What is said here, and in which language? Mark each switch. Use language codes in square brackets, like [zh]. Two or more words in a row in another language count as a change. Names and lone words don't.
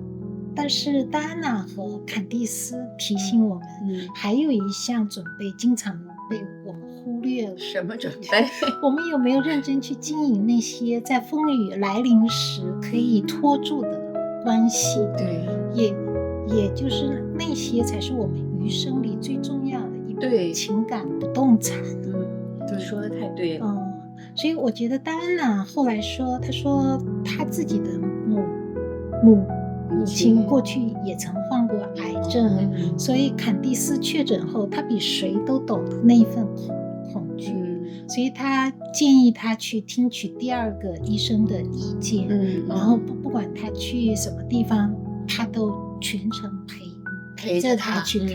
[zh] 但是戴安娜和坎蒂斯提醒我們，還有一項準備經常被我們忽略了。什麼準備？我們有沒有認真去經營那些在風雨來臨時可以拖住的關係？對，也就是那些才是我們餘生裡最重要的一部情感不動產。对，說得太對了。所以我覺得戴安娜後來說，她說她自己的母親過去也曾患過癌症，所以坎蒂斯確診後，他比誰都懂得那一份恐懼，所以他建議他去聽取第二個醫生的意見，然後不管他去什麼地方，他都全程陪着他去看。